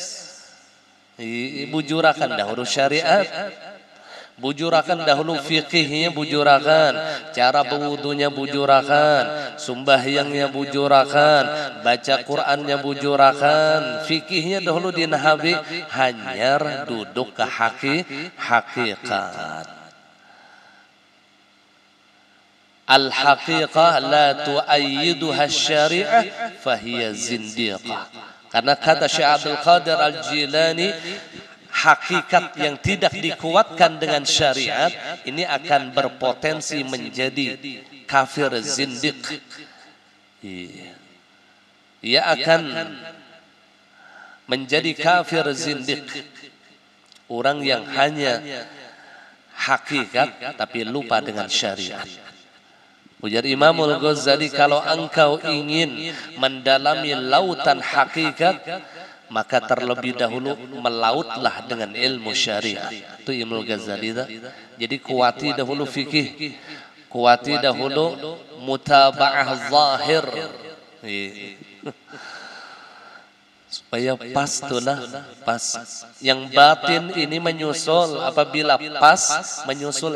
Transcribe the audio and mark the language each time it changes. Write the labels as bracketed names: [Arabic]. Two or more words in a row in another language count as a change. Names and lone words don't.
[Banjar] Bujurakan dahulu syariat, bujurakan dahulu fikihnya, bujurakan cara berwudunya, bujurakan sembahyangnya, bujurakan baca Qurannya, bujurakan fikihnya dahulu dinahabi, hanya duduk ke hakikat. [Arabic] Al-haqiqah la tu'ayyiduha syari'ah fahiya zindiqah. [Indonesian] Karena kata Syekh Abdul Qadir Al-Jilani, hakikat yang tidak dikuatkan dengan syariat ini akan berpotensi menjadi kafir zindiq. Ia akan menjadi kafir zindiq, orang yang hanya hakikat tapi lupa dengan syariat. Ujar Imamul Ghazali, kalau engkau ingin mendalami lautan hakikat, maka terlebih dahulu melautlah dengan ilmu syariat. Itu Imamul Ghazali. [Banjar] Jadi kuati dahulu fikih, kuati dahulu mutaba'ah zahir, supaya pas tulah pas. [Indonesian] Yang batin ini menyusul, apabila pas menyusul.